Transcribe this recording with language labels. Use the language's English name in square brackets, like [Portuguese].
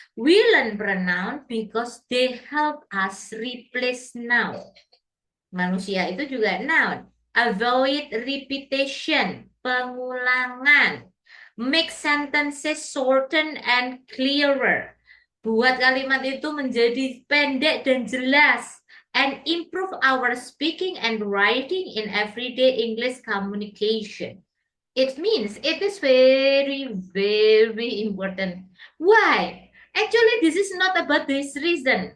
[English] We learn pronoun because they help us replace noun. [Indonesian] Manusia itu juga noun. [English] Avoid repetition, [Indonesian] pengulangan. [English] Make sentences shorten and clearer. [Indonesian] Buat kalimat itu menjadi pendek dan jelas. [English] And improve our speaking and writing in everyday English communication. It means it is very, very important. Why? Actually, this is not about this reason.